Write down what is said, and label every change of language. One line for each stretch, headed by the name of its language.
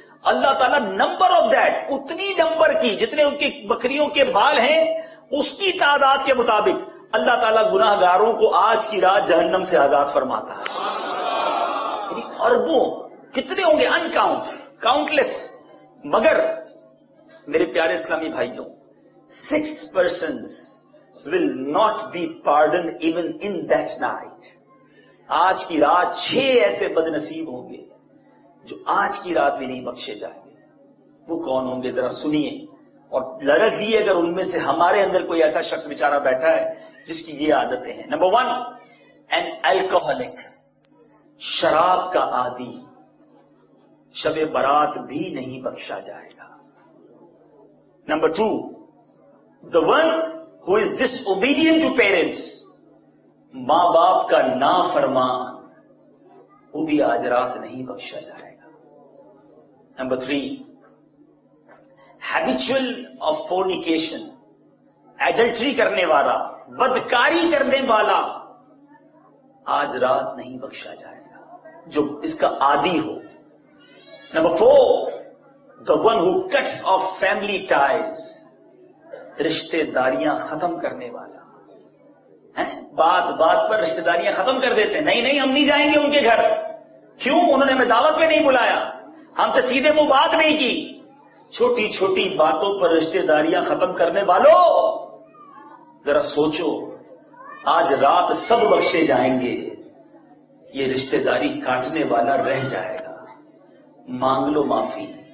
Urdu: اللہ تعالیٰ number
English: of that,
Urdu: اتنی number کی جتنے ان کی بکریوں کے بال ہیں، اس کی تعداد کے مطابق اللہ تعالیٰ گناہ گاروں کو آج کی رات جہنم سے آزاد فرماتا ہے. اربوں، کتنے ہوں گے؟
English: ان count, countless.
Urdu: مگر میرے پیارے اسلامی بھائیوں،
English: 6 persons will not be pardoned even in that night.
Urdu: آج کی رات 6 ایسے بد نصیب ہوں گے جو آج کی رات بھی نہیں بخشے جائیں گے. وہ کون ہوں گے؟ ذرا سنیے اور لرزیے اگر ان میں سے ہمارے اندر کوئی ایسا شخص بیچارہ بیٹھا ہے جس کی یہ عادتیں ہیں. نمبر 1
English: an alcoholic،
Urdu: شراب کا عادی، شب برات بھی نہیں بخشا جائے گا. Number 2
English: the one who is disobedient to parents،
Urdu: ماں باپ کا نافرمان، وہ بھی آج رات نہیں بخشا جائے گا. Number 3
English: habitual of fornication،
Urdu: adultery کرنے والا، بدکاری کرنے والا، آج رات نہیں بخشا جائے گا جو اس کا عادی ہو.
English: number 4 the one who cuts off family ties،
Urdu: رشتے داریاں ختم کرنے والا. بات بات پر رشتے داریاں ختم کر دیتے ہیں. نہیں ہم نہیں جائیں گے ان کے گھر. کیوں؟ انہوں نے ہمیں دعوت میں نہیں بلایا، ہم سے سیدھے منہ بات نہیں کی. چھوٹی چھوٹی باتوں پر رشتے داریاں ختم کرنے والوں، ذرا سوچو، آج رات سب بخشے جائیں گے، یہ رشتے داری کاٹنے والا رہ جائے گا. مانگ لو معافی،